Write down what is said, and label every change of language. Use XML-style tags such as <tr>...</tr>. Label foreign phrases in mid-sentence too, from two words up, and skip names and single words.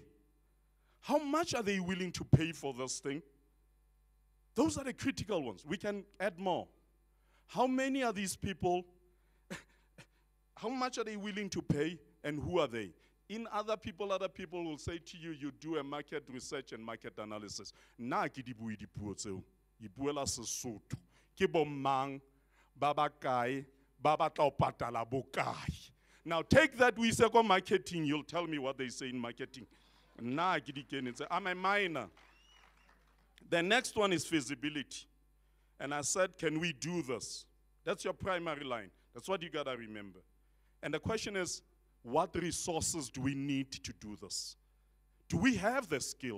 <en>How much are they willing to pay for this thing? Those are the critical ones. We can add more. How many are these people? How much are they willing to pay? And who are they? In other people will say to you, you do a market research and market analysis.</en> <st>Na ke di bue dipuo tseo. Ipuela Sesotho. Ke bo mang, ba ba kae, ba batla ho patala bokae.</st> <en>Now take that we say marketing, you'll tell me what they say in marketing.</en> <st>Na ke di kenetse.</st> <en>I'm a minor. The next one is feasibility. And I said, can we do this? That's your primary line. That's what you gotta remember. And the question is, what resources do we need to do this? Do we have the skill?</en>